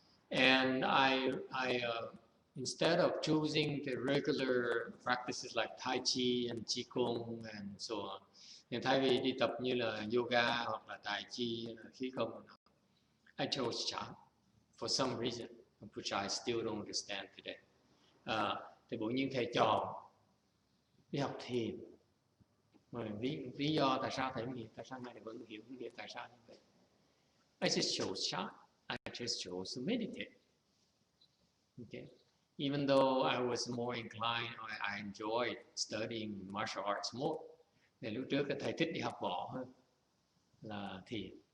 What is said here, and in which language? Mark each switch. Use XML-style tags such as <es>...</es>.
<en>And I instead of choosing the regular practices like Tai Chi and Qigong and so on,</en> <vi>nên thay vì đi tập như là yoga hoặc là Tai Chi, khí công,</vi> <en>I chose Chan for some reason, which I still don't understand today.</en> <vi>Thì bỗng nhiên thầy chọn đi học thiền. Lý do tại sao thầy hiểu, tại sao ngài vẫn hiểu tại sao như vậy.</vi> <en>I just chose Chan. I just chose to meditate. Okay. Even though I was more inclined, I enjoyed studying martial arts more.</en> <vi>Thì lúc trước thầy thích đi học võ hơn là thiền.</vi>